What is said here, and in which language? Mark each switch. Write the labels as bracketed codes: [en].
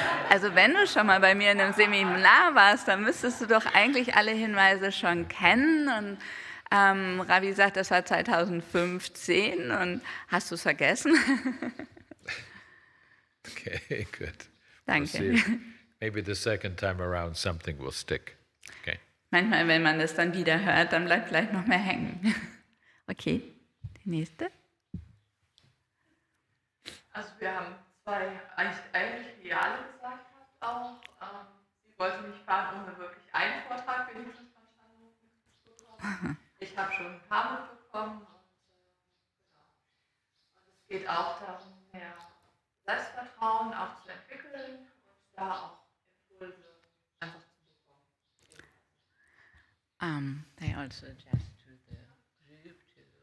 [de] Also wenn du schon mal bei mir in einem Seminar warst, dann müsstest du doch eigentlich alle Hinweise schon kennen. Und Ravi sagt, das war 2015 und hast du es vergessen? [en] Okay, good. [de] Danke. [en] We'll see. Maybe the second time around something will stick. Okay. [de] Manchmal, wenn man das dann wieder hört, dann bleibt vielleicht noch mehr hängen. Okay, die nächste. Also wir haben zwei eigentlich ähnliche, wie ihr alle gesagt habt, auch. Sie wollte mich fragen, um wirklich einen Vortrag wenigstens von Shanmug mitzubekommen. Ich habe schon ein paar mitbekommen und genau. Und es geht auch darum, mehr Selbstvertrauen auch zu entwickeln und da auch Impulse einfach zu bekommen. [en] They also suggest to the group to